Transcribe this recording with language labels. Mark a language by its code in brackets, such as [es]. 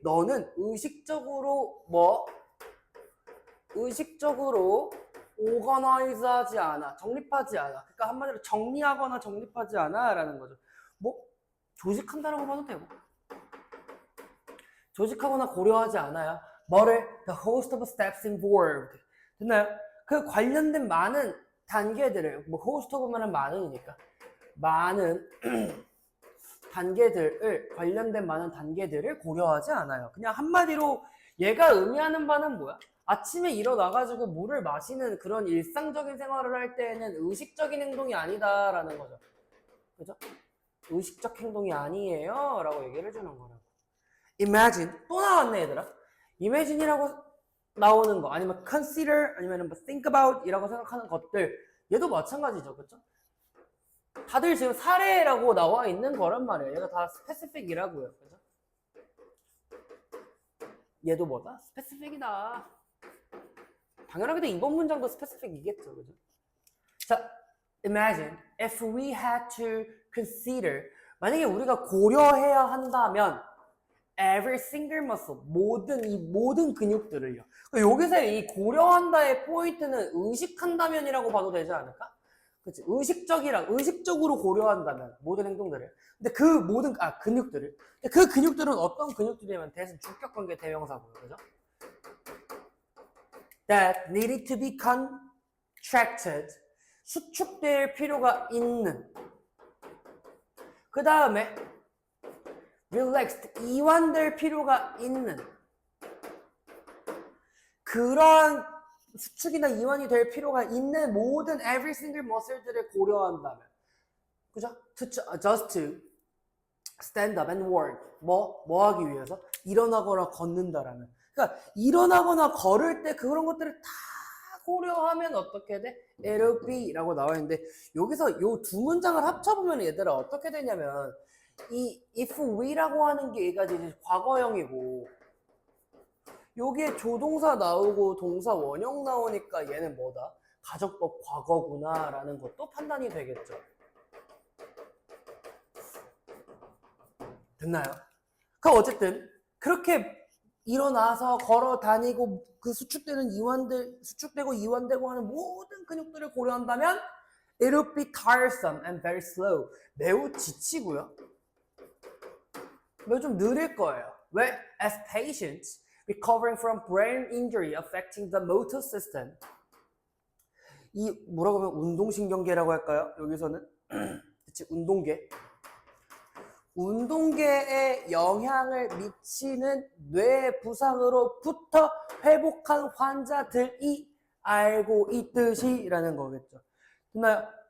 [ko] 너는 의식적으로 의식적으로 organize하지 않아. 정립하지 않아. 그러니까 한마디로 정리하거나 정립하지 않아 라는 거죠. 뭐 조직한다라고 봐도 되고 조직하거나 고려하지 않아요. 뭐를? [en] The host of steps involved. [ko] 됐나요? 그 관련된 많은 단계들을 뭐 host of면은 많은이니까 많은 단계들을 관련된 많은 단계들을 고려하지 않아요. 그냥 한마디로 얘가 의미하는 바는 뭐야? 아침에 일어나가지고 물을 마시는 그런 일상적인 생활을 할 때에는 의식적인 행동이 아니다라는 거죠. 그죠? 의식적 행동이 아니에요 라고 얘기를 해주는 거라고. Imagine. 또 나왔네 얘들아. Imagine이라고 나오는 거 아니면 consider 아니면 뭐 think about 이라고 생각하는 것들 얘도 마찬가지죠. 그쵸? 다들 지금 사례라고 나와 있는 거란 말이에요. 얘가 다 specific이라고요. 그죠? 얘도 뭐다? specific이다. 당연하게도 이번 문장도 specific이겠죠. 그죠? 자, [en] imagine if we had to consider [ko] 만약에 우리가 고려해야 한다면 [en] every single muscle [ko] 모든 근육들을요. 여기서 이 고려한다의 포인트는 의식한다면이라고 봐도 되지 않을까? 그치? 의식적으로 고려한다면 모든 행동들을. 근데 그 모든 근육들을. 근데 그 근육들은 어떤 근육들이냐면 대신 주격관계 대명사고요. 그죠? [en] That needed to be contracted. [ko] 수축될 필요가 있는. 그 다음에 relaxed. 이완될 필요가 있는. 그러한 수축이나 이완이 될 필요가 있는 모든 every single muscle들을 고려한다면 그죠? [en] Just to stand up and walk [ko] 뭐 하기 위해서? 일어나거나 걷는다라는 그러니까 일어나거나 걸을 때 그런 것들을 다 고려하면 어떻게 돼? [en] It'll be [ko] 라고 나와 있는데 여기서 요 두 문장을 합쳐보면 얘들아 어떻게 되냐면 이 if we라고 하는 게 얘가 이제 과거형이고 여기에 조동사 나오고 동사 원형 나오니까 얘는 뭐다? 가정법 과거구나라는 것도 판단이 되겠죠. 됐나요? 그럼 어쨌든 그렇게 일어나서 걸어 다니고 그 수축되고 이완되고 하는 모든 근육들을 고려한다면 [en] it would be tiresome and very slow. [ko] 매우 지치고요. 매우 좀 느릴 거예요. 왜? [en] As patients recovering from brain injury affecting the motor system. [ko] 이 뭐라고 하면 운동신경계라고 할까요? 여기서는 그치, 운동계에 영향을 미치는 뇌 부상으로부터 회복한 환자들이 알고 있듯이라는 거겠죠. 됐나요?